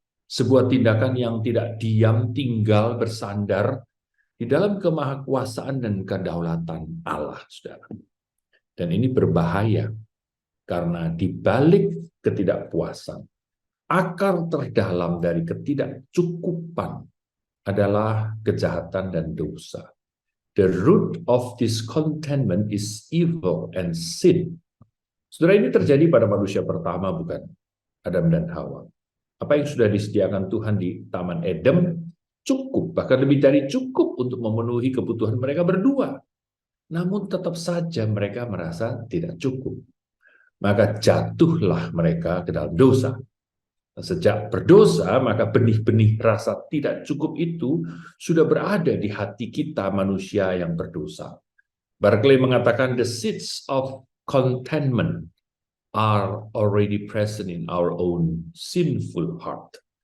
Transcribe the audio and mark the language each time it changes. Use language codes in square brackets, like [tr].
[id] Sebuah tindakan yang tidak diam, tinggal, bersandar di dalam kemahakuasaan dan kedaulatan Allah, saudara. Dan ini berbahaya, karena di balik ketidakpuasan, akar terdalam dari ketidakcukupan adalah kejahatan dan dosa. [en] The root of discontentment is evil and sin. [id] Saudara, ini terjadi pada manusia pertama, bukan? Adam dan Hawa. Apa yang sudah disediakan Tuhan di Taman Eden cukup, bahkan lebih dari cukup untuk memenuhi kebutuhan mereka berdua. Namun tetap saja mereka merasa tidak cukup. Maka jatuhlah mereka ke dalam dosa. Sejak berdosa, maka benih-benih rasa tidak cukup itu sudah berada di hati kita manusia yang berdosa. [en] Barclay [id] mengatakan [en] the seeds of contentment are already present in our own sinful heart.